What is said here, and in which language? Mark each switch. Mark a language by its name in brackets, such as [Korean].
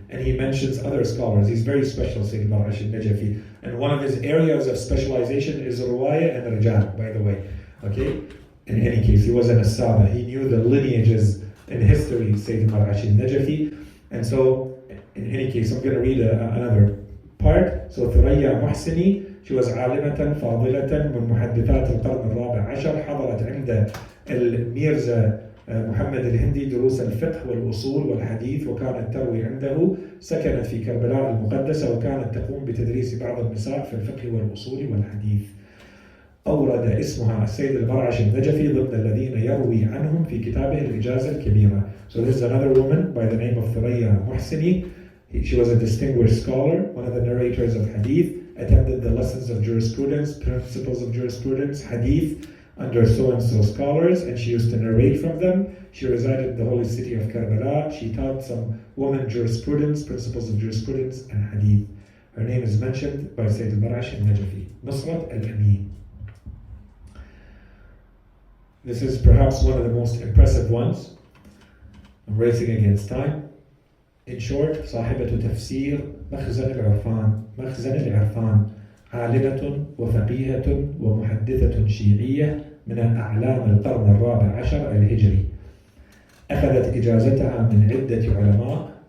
[English] And he mentions other scholars. He's very special, Sayyid al-Mar'ashi al-Najafi. And one of his areas of specialization is Ruwaya and Rijal, by the way. Okay? In any case, he was an Asaba. He knew the lineages in history, Sayyid al-Mar'ashi al-Najafi. And so, in any case, I'm going to read another part. So, Thuraya Muhsini, she was [Arabic] عالمة فاضلة من محدثات القرن الرابع عشر، حضرت عند الميرزا محمد الهندي دروس الفقه والأصول والحديث، وكانت تروي عنده. سكنت في كربلاء المقدسة، وكانت تقوم بتدريس بعض النساء في الفقه والأصول والحديث. أورد اسمها السيد المرعشي النجفي ضمن الذين يروي عنهم في كتابه الإجازة الكبيرة. [English] So this is another woman by the name of Thuraya Muhsini. She was a distinguished scholar, one of the narrators of hadith, attended the lessons of jurisprudence, principles of jurisprudence, hadith, under so-and-so scholars, and she used to narrate from them. She resided in the holy city of Karbala. She taught some women jurisprudence, principles of jurisprudence, and hadith. Her name is mentioned by Sayyid al-Mar'ashi al-Najafi, Nusrat al-Amin. This is perhaps one of the most impressive ones. I'm racing against time. In short, [Arabic] صاحبة تفسير مخزن العرفان عالمة وفقيهة ومحدثة شيعية من أعلام القرن الرابع عشر الهجري. أخذت إجازتها من عدة علماء.